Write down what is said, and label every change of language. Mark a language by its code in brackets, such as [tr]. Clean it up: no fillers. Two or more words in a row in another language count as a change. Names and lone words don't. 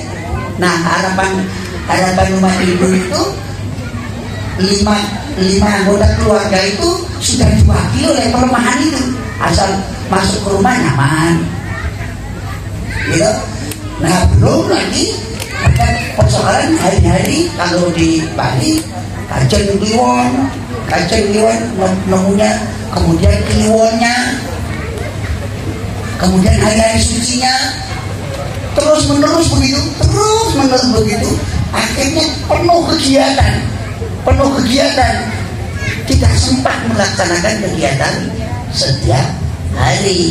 [id] Nah, harapan umat Hindu itu 5 anggota keluarga itu sudah diwakili oleh pelemahan itu, asal masuk ke rumah nyaman gitu. Nah, belum lagi ada persoalan hari-hari kalau di Bali kajeng kliwon nemunya, kemudian kliwonnya, kemudian hari-hari sucinya, terus menerus begitu, akhirnya penuh kegiatan, tidak sempat melaksanakan kegiatan setiap hari.